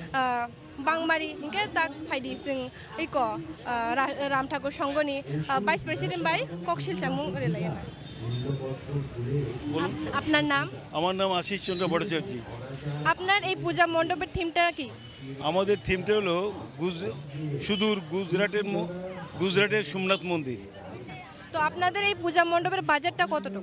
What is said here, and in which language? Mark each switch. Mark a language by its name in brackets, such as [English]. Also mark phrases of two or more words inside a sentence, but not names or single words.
[Bodo] बांगमारी इनके ताक फाइदि जों इको रामठाकुर संगनि [English] vice president [Bodo] बाय कक्षिल चामुं रेलायना। [Bangla] আপনার নাম? আমার নাম আশিস চন্দ্র ভট্টাচার্য। আপনার এই পূজা মণ্ডপের থিমটা কি? আমাদের থিমটা হলো সুদূর গুজরাটের সোমনাথ মন্দির। তো আপনাদের এই পূজা মণ্ডপের বাজেটটা কতটুকু?